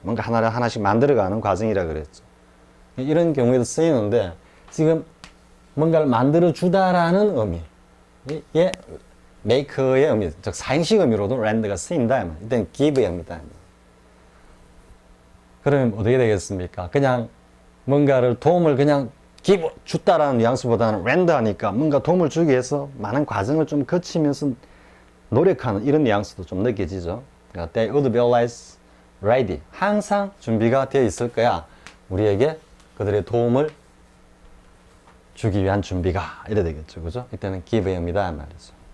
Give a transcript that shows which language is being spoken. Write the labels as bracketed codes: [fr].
[ko] 뭔가 하나를 하나씩 만들어가는 과정이라 그랬죠. 이런 경우에도 쓰이는데 지금 뭔가를 만들어 주다라는 의미의 make의 의미, 즉 사행식 의미로도 렌드가 쓰인다. 이때는 give의 의미다. 그러면 어떻게 되겠습니까? 그냥 뭔가를 도움을 그냥 give 줬다라는 뉘앙스보다는 렌드 하니까 뭔가 도움을 주기 위해서 많은 과정을 좀 거치면서 노력하는 이런 뉘앙스도 좀 느껴지죠. 그러니까 [en] they would be always ready. [ko] 항상 준비가 되어 있을 거야. 우리에게 그들의 도움을 주기 위한 준비가 이래 되겠죠. 그죠? 이때는 give의 의미다 말이죠.